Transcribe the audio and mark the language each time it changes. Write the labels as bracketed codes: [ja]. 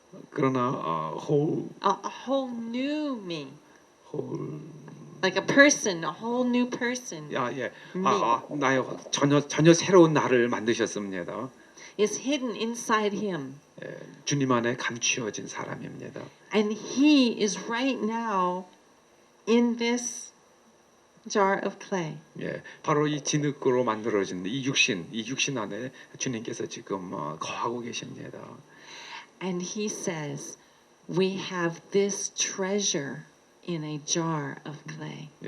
[ko] 그러나 [en] a whole new me, whole like a person, a whole new person, [ko] 나의 전혀 새로운 나를 만드셨습니다. [en] is hidden inside him. [ko] 주님 안에 감추어진 사람입니다. [en] And he is right now in this jar of clay. [ko] 바로 이 진흙으로 만들어진 이 육신 안에 주님께서 지금 거하고 계십니다. [en] And he says, we have this treasure in a jar of clay.